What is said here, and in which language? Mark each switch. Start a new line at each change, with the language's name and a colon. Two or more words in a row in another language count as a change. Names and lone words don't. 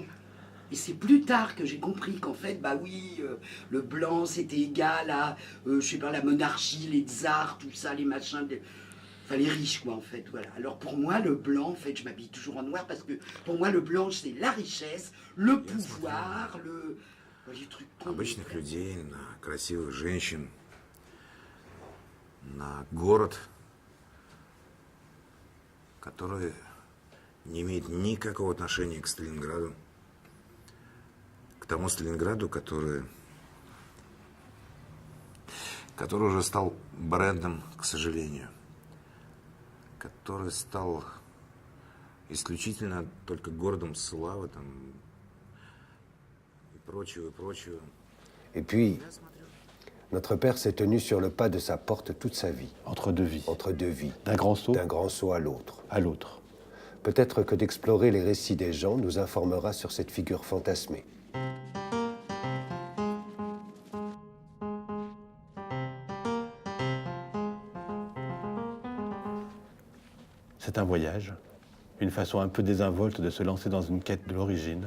French: Et c'est plus tard que j'ai compris qu'en fait, bah oui, le blanc, c'était égal à, je sais pas, la monarchie, les tsars, tout ça, les machins, enfin les riches, quoi, en fait, voilà. Alors pour moi, le blanc, en fait, je m'habille toujours en noir, parce que pour moi, le blanc, c'est la richesse, le pouvoir, les trucs...
Russian: Обычных людей, на красивых женщин, на город, который не имеет никакого отношения к Сталинграду, к тому Сталинграду, который уже стал брендом, к сожалению, который стал исключительно только городом славы там, и прочего, и прочего.
French: Et puis, notre père s'est tenu sur le pas de sa porte toute sa vie. Entre deux vies. Entre deux vies. D'un grand saut D'un grand saut à l'autre. à l'autre. Peut-être que d'explorer les récits des gens nous informera sur cette figure fantasmée. C'est un voyage, une façon un peu désinvolte de se lancer dans une quête de l'origine,